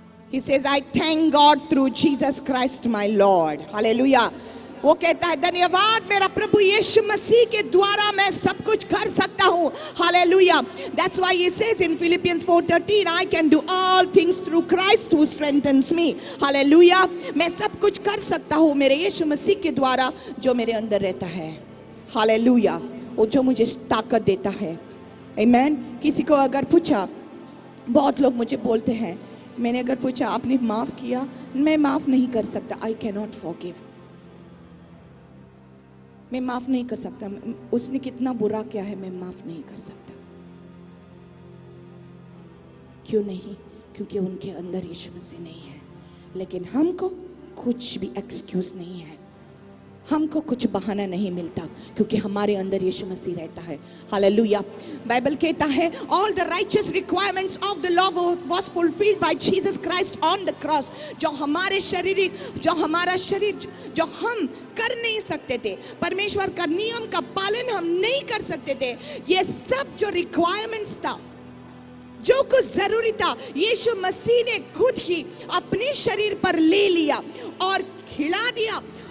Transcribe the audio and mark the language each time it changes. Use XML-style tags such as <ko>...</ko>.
<en>He says, I thank God through Jesus Christ my Lord. Hallelujah.</en> <hi>वो कहता है धन्यवाद मेरा प्रभु यीशु मसीह के द्वारा मैं सब कुछ कर सकता हूँ.</hi> <en>Hallelujah. That's why he says in Philippians 4:13, I can do all things through Christ who strengthens me. Hallelujah.</en> <hi>मैं सब कुछ कर सकता हूँ मेरे यीशु मसीह के द्वारा जो मेरे अंदर रहता है. Hallelujah. वो जो मुझे ताकत देता है. Amen. किसी को अगर पूछा, बहुत लोग मुझे बोलते हैं, मैंने अगर पूछा आपने माफ किया? मैं माफ नहीं कर सकता. I cannot forgive. मैं माफ नहीं कर सकता. उसने कितना बुरा किया है मैं माफ नहीं कर सकता. क्यों नहीं? क्योंकि उनके अंदर यीशु मसीह नहीं है. लेकिन हमको कुछ भी एक्सक्यूज नहीं है, हमको कुछ बहाना नहीं मिलता क्योंकि हमारे अंदर यीशु मसीह रहता है. हालेलुया.</hi> <en>Bible कहता है all the righteous requirements of the law was fulfilled by Jesus Christ on the cross.</en> <hi>जो हमारा शरीर जो हम कर नहीं सकते थे, परमेश्वर का नियम का पालन हम नहीं कर सकते थे, ये सब जो रिक्वायरमेंट्स था, जो कुछ जरूरी था, यीशु मसीह ने खुद ही अपने शरीर पर ले लिया और खिला दिया.</hi>